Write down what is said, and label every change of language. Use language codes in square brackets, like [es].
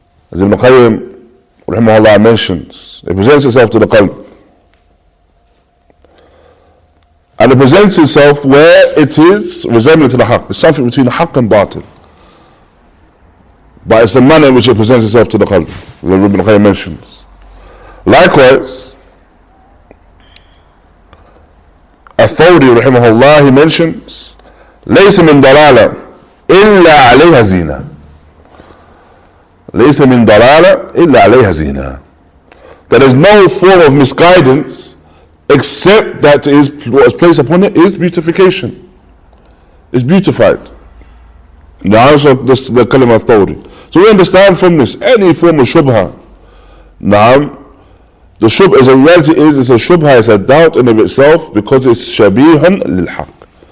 [en] As Ibn Qayyim raḥimahullāh mentions, it presents itself to the qalb. And it presents itself where it is resembling to the haqq. It's something between the haqq and batil. But it's the manner in which it presents itself to the qalb, as Ibn Qayyim mentions. Likewise, al-Thawri raḥimahullah, he mentions, [ar] ليس من ضلالة إلا عليها زينة. ليس من ضلالة إلا عليها زينة. [en] There is no form of misguidance except that what is placed upon it is beautification. It's beautified. The answer of this, the kalima al-Thawri. So we understand from this, any form of shubha, the shubha as a reality is, it's a shubha, it's a doubt in of itself because it's shabihan lil-haq.